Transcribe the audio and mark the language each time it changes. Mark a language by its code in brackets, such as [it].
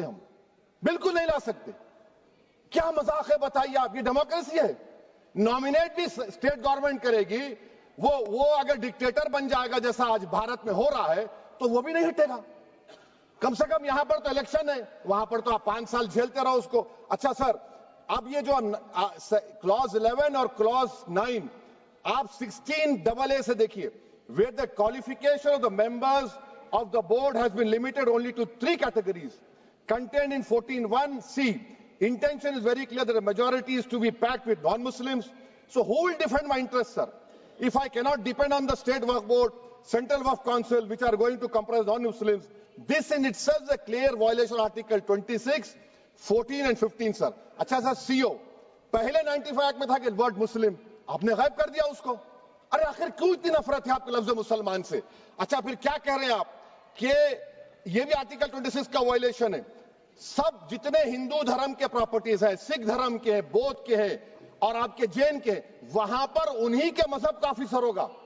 [hi] हम बिल्कुल नहीं ला सकते. क्या मजाक है बताइए आप? ये डेमोक्रेसी है. नॉमिनेट भी स्टेट गवर्नमेंट करेगी, वो अगर डिक्टेटर बन जाएगा जैसा आज भारत में हो रहा है, तो वो भी नहीं हटेगा. कम से कम यहां पर तो इलेक्शन है, वहां पर तो आप 5 साल झेलते रहो उसको. अच्छा सर, अब ये जो क्लॉज 11 और क्लॉज 9 आप 16AA से देखिए, [en] where the qualification of the members of the board has been limited only to 3 categories contained in 14(1)(c). Intention is very clear that the majority is to be packed with non-Muslims. So who will defend my interests, sir? If I cannot depend on the state waqf board, central waqf council, which are going to comprise non-Muslims, this in itself is a clear violation of Article 26, 14 and 15, sir. [hi] अच्छा sir, CO पहले 95 act में था कि word मुस्लिम, आपने गायब कर दिया उसको. अरे आखिर क्यों इतनी नफरत है आपके लफ्ज मुसलमान से? अच्छा, फिर क्या कह रहे हैं आप कि ये भी आर्टिकल 26 का वायलेशन है? सब जितने हिंदू धर्म के प्रॉपर्टीज हैं, सिख धर्म के हैं, बौद्ध के हैं और आपके जैन के, वहां पर उन्हीं के मजहब का ऑफिसर होगा.